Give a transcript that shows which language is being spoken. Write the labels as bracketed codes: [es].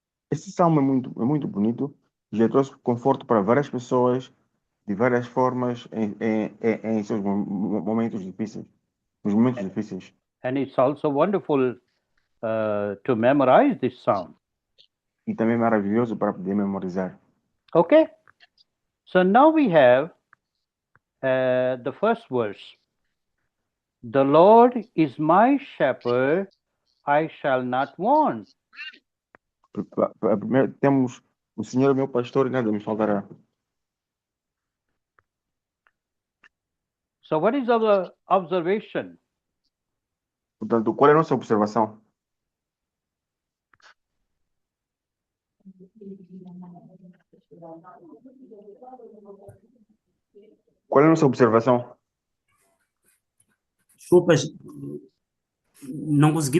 [pt] Esse salmo é muito bonito e já trouxe conforto para várias pessoas de várias formas em seus momentos difíceis. Nos momentos difíceis. [en] And it's also wonderful to memorize this psalm. [pt] E também maravilhoso para poder memorizar. [en] Okay? So now we have the first verse. The Lord is my shepherd, I shall not want. [pt] Primeiro temos o Senhor é meu pastor e nada me faltará. [en] So what is our observation? [pt] Portanto, qual é a nossa observação? Qual é a nossa observação? Desculpas, não consegui